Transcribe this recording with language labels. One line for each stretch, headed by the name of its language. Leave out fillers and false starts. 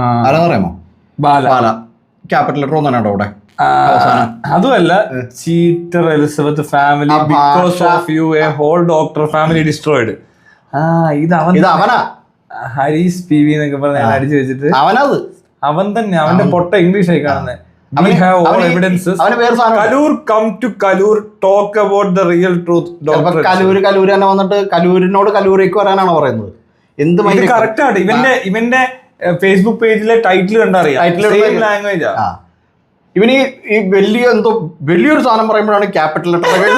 Malayalam: ആരാന്ന് പറയാമോ? ബാല. Capital letter ഒന്നാണ് അവിടെ.
English: അതുമല്ല, cheater Elizabeth family, because of you a whole doctor family destroyed.
Malayalam: ഇത് അവനാ. ഹരീസ് PV എന്നൊക്കെ പറഞ്ഞ അടിച്ചു വെച്ചിട്ട് അവൻ തന്നെ. അവന്റെ പൊട്ട ഇംഗ്ലീഷ് ആയി കാണുന്നത്.
English: We have all evidences. Kalur, come to Kalur, talk about the real truth.
Malayalam: Kaloor തന്നെ വന്നിട്ട് കലൂരിനോട് കലൂരേക്ക് വരാനാണ് പറയുന്നത്. എന്ത് കറക്റ്റ് ആണ്. ഇവന്റെ ഫേസ്ബുക്ക് പേജിലെ ടൈറ്റിൽ കണ്ടറിയാം.
English: language
Malayalam: ഇവന് ഈ വലിയൊരു സാധനം പറയുമ്പോഴാണ് ക്യാപിറ്റൽ ലെറ്റർ.